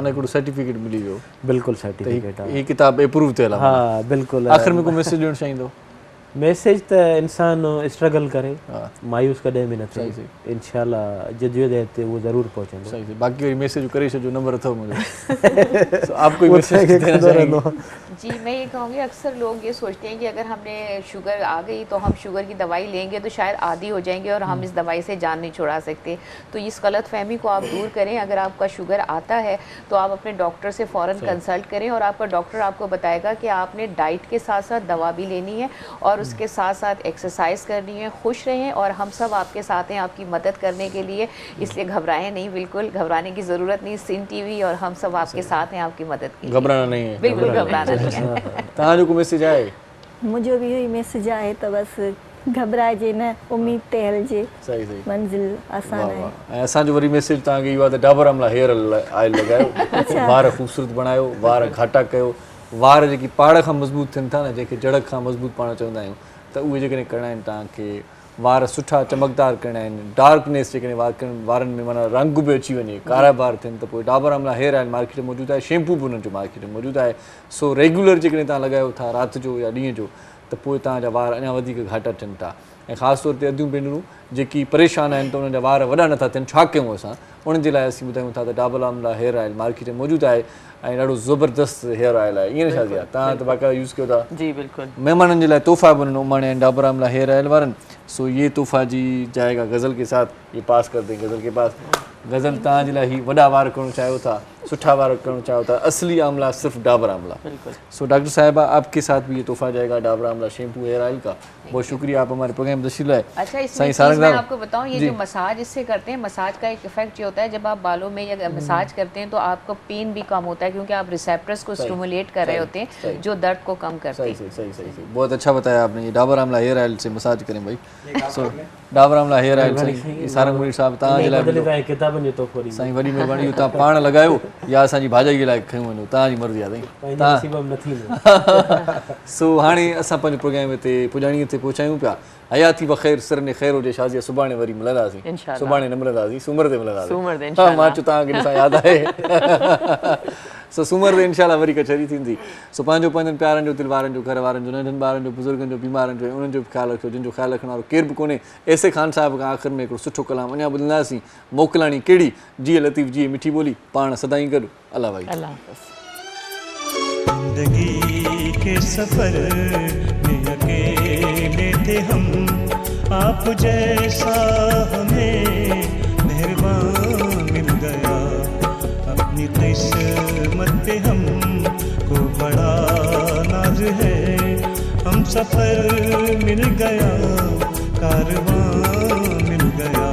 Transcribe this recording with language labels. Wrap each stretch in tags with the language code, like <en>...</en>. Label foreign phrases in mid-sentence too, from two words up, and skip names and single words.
<sd>माना हिकिड़ो सर्टिफिकेट मिली वियो। बिल्कुलु सर्टिफिकेट आहे, हीअ किताबु अप्रूव थियल आहे। हा बिल्कुलु। आख़िर में को मैसेज ॾियणु चाहींदो? मैसेज त इंसानु स्ट्रगल करे, मायूस कॾहिं बि न थिए, इंशाअल्लाह जदोजहद ते उहो ज़रूरु पहुचंदो। सही सही। बाक़ी वरी मैसेज करे छॾियो, नंबर अथव मुंहिंजो।</sd> <ur>آپ کوئی میسج دینا چاہیں گے? جی، میں یہ کہوں گی اکثر لوگ یہ سوچتے ہیں کہ اگر ہمنے شوگر آ گئی تو ہم شوگر کی دوائی لیں گے تو شاید عادی ہو جائیں گے اور ہم اس دوائی سے جان نہیں چھڑا سکتے. تو اس غلط فہمی کو آپ دور کریں۔ اگر آپ کا شوگر آتا ہے تو آپ اپنے ڈاکٹر سے فوراً کنسلٹ کریں اور آپ کا ڈاکٹر آپ کو بتائے گا کہ آپ نے ڈائٹ کے ساتھ ساتھ دوا بھی لینی ہے اور اس کے ساتھ ساتھ ایکسرسائز کرنی ہے. خوش رہیں اور ہم سب آپ کے ساتھ ہیں آپ کی مدد کرنے کے لیے، اس لیے گھبرائیں نہیں، بالکل گھبرانے کی ضرورت نہیں. سندھ ٹی وی اور ہم سب آپ کے ساتھ ہیں آپ کی مدد کے لیے, گھبرانا نہیں ہے, بالکل گھبرانا نہیں ہے.</ur> <sd>तव्हांजो को मैसेज आहे? मुझो भी यही मैसेज आहे त बसि घबराइजे न, उम्मीद ते हलिजे, सही सही मंज़िल आसान आहे। ऐं असांजो वरी मैसेज तव्हांखे इहो आहे त डाबर आमला हेयर ऑयल लॻायो, वार ख़ूबसूरत बणायो, वार घाटा कयो, वार जेकी पाड़ खां मज़बूत थियनि था न, जंहिंखे जड़ खां मज़बूत पाण चवंदा आहियूं, त उहे जेकॾहिं करिणा आहिनि तव्हांखे, वार सुठा चमकदार करिणा आहिनि, डार्कनेस जेकॾहिं वारनि में माना रंग बि अची वञे, कारा बार थियनि, त पोइ डाबर आमला हेयर ऑयल मार्केट में मौजूदु आहे, शैम्पू बि उन्हनि जो मार्केट में मौजूदु आहे। सो रेगुलर जेकॾहिं तव्हां लॻायो था राति जो या ॾींहं जो, त पोइ तव्हांजा वार अञा वधीक घाटा थियनि था। ऐं ख़ासि तौर ते अदियूं भेनरूं जेकी परेशान आहिनि त उन्हनि जा वार वॾा नथा थियनि, छा कयूं असां? उन्हनि जे लाइ असीं ॿुधायूं था त डाबर आमला हेयर ऑयल मार्केट में मौजूदु आहे ऐं ॾाढो ज़बरदस्त हेयर ऑयल आहे। ईअं न शादी आहे, तव्हां त बाक़ाइदा यूज़ कयो था? जी बिल्कुलु। मेहमाननि जे लाइ तोहफ़ा बि उन्होंने उमाणे आहिनि डाबर आमला हेयर ऑयल वारनि।</sd> <ur>سو یہ تحفہ جی جائے گا غزل کے ساتھ، یہ پاس کر دیں غزل کے پاس.</ur> <sd>गज़ल तव्हांजे लाइ ही वॾा वार करणु चाहियो था, सुठा वार करणु चाहियो था, असली आमला सिर्फ डाबर आमला।</sd> <ur>سو ڈاکٹر صاحبہ آپ کے ساتھ بھی یہ تحفہ جائے گا ڈابر آملہ شیمپو ہیئر آئل کا. بہت شکریہ آپ ہمارے پروگرام میں تشریف لائے. اچھا، اس میں چیز میں آپ کو بتاؤں، یہ جو مساج اس سے کرتے ہیں، مساج کا ایک ایفیکٹ یہ ہوتا ہے، جب آپ بالوں میں یا مساج کرتے ہیں تو آپ کو پین بھی کم ہوتا ہے، کیونکہ آپ ریسیپٹرز کو سٹیمولیٹ کر رہے ہوتے ہیں جو درد کو کم کرتے ہیں. صحیح صحیح صحیح، بہت اچھا بتایا آپ نے۔ یہ ڈابر آملہ ہیئر آئل سے مساج کریں بھائی.</ur> <sd>सो डाबर आमला हेयर ऑयल सही सारंग मुनीर साहब तव्हांजे लाइ किताबनि जो तोहफ़ो साईं वॾी महिरबानी, तव्हां पाण लॻायो या असांजी भाॼाई लाइ खयूं वञो, तव्हांजी मर्ज़ी आहे साईं। सो हाणे असां पंहिंजो प्रोग्राम हिते पुॼाणीअ ते पहुचायूं पिया। हयाती बख़ैर, सिर ने ख़ैर हुजे शाज़िया, सुभाणे वरी मिलंदासीं, सुभाणे न मिलंदासीं, सूमर ते मिलंदासीं। हा मां चयो तव्हांखे ॾिसां यादि आहे। सो सूमर ते इनशाला वरी कचहरी थींदी। सो पंहिंजो पंहिंजनि प्यारनि जो, दिलि वारनि जो, घर वारनि जो, नंढनि ॿारनि जो, बुज़ुर्गनि जो, बीमारनि जो, उन्हनि जो बि ख़्यालु रखियो, जिन जो ख़्यालु रखण वारो केर बि कोन्हे। ऐसे खान साहिब खां आख़िर में हिकिड़ो सुठो कलाम अञा ॿुधंदासीं। मोकिलाणी कहिड़ी, जिए लतीफ़ जिए मिठी ॿोली, पाण सदाईं गॾु। अल्लाह भाई।</sd> <ur>زندگی کے سفر میں اکیلے تھے ہم، آپ جیسا ہمیں مہربان مل گیا. اپنی قسمت پہ ہم کو بڑا ناز ہے، ہم سفر مل گیا، کارواں مل گیا.</ur>